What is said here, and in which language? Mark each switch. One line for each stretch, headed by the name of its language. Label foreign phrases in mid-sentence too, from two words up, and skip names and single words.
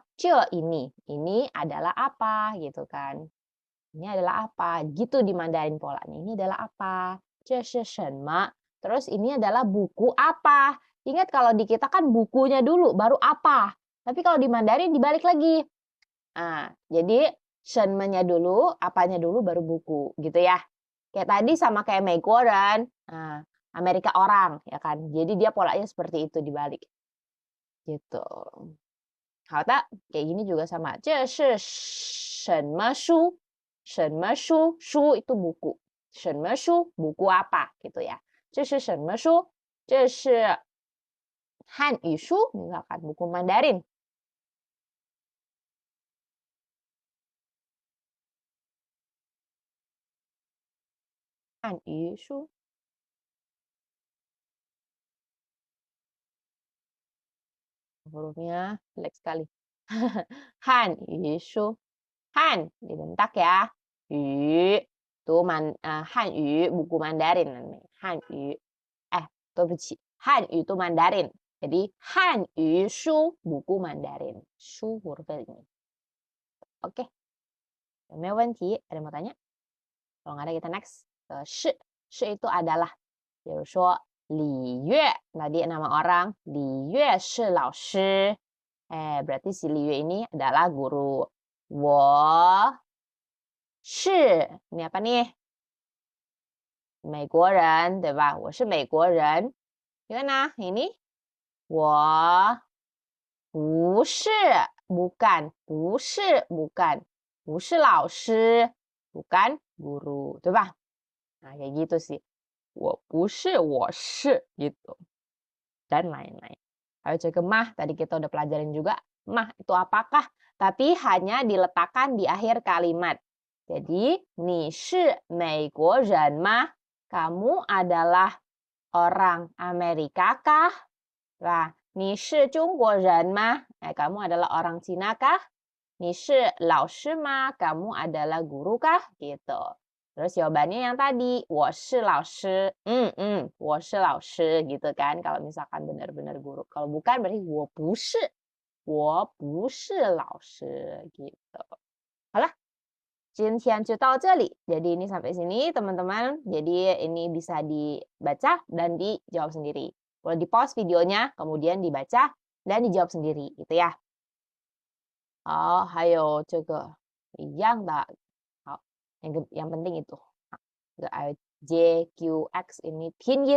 Indonesian: 这 ini adalah apa gitu kan? Ini adalah apa? Gitu di Mandarin polanya. Ini adalah apa?
Chinese: 这是什么?
Indonesian: Terus ini adalah buku apa? Ingat kalau di kita kan bukunya dulu baru apa. Tapi kalau di Mandarin dibalik lagi. Jadi 什么-nya dulu, apanya dulu baru buku gitu ya. Kayak tadi sama kayak 美国人, Amerika orang ya kan. Jadi dia polanya seperti itu dibalik. Gitu. Kayak gini juga sama.
Chinese: 这是什么书? 什么书?
Indonesian: 书 itu buku.
Chinese: 什么书?
Indonesian: Buku apa gitu ya.
Chinese: 这是什么书? 这是汉语书,
Indonesian: misalkan buku Mandarin.
Chinese: 汉语书.
Indonesian: Hurufnya jelek sekali.
Chinese: 汉语书.
Indonesian: Han dibentak ya. Yu itu Hanyu buku Mandarin namanya. Hanyu.
Chinese: 对不起.
Indonesian: Hanyu itu Mandarin. Jadi
Chinese: 汉语书
Indonesian: buku Mandarin. Shu hurufnya ini. Oke.
Chinese: 有没有问题?
Indonesian: Ada mau tanya? Kalau nggak ada kita next ke shi. Shi itu adalah. 比如说李月 tadi nama orang.
Chinese: 李月是老师.
Indonesian: Berarti si Li Yue ini adalah guru.
Chinese: 我是
Indonesian: ini apa nih?
Chinese: 美国人, 对吧? 我是美国人.
Indonesian: Gimana? Ini
Chinese: 我不是
Indonesian: bukan,
Chinese: 不是
Indonesian: bukan,
Chinese: 不是老师
Indonesian: bukan guru,
Chinese: 对吧?
Indonesian: Nah, kayak gitu sih.
Chinese: 我不是, 我是 gitu.
Indonesian: Dan lain-lain. Ayo cek ke mah, tadi kita udah pelajarin juga. Mah itu apakah? Tapi hanya diletakkan di akhir kalimat. Jadi,
Chinese: 你是美国人吗?
Indonesian: Kamu adalah orang Amerika kah? Nah,
Chinese: 你是中国人吗?
Indonesian: Kamu adalah orang Cina kah?
Chinese: 你是老师吗?
Indonesian: Kamu adalah guru kah? Gitu. Terus jawabannya yang tadi,
Chinese: 我是老师. 我是老师 gitu kan.
Indonesian: Kalau misalkan benar-benar guru. Kalau bukan berarti
Chinese: 我不是老师
Indonesian: gitu.
Chinese: 好了，今天就到这里.
Indonesian: Jadi ini sampai sini teman-teman. Jadi ini bisa dibaca dan dijawab sendiri. Boleh di pause videonya, kemudian dibaca dan dijawab sendiri gitu ya. Oh, hayo coba yang tak. Oh, yang penting itu. JQX ini pinyin.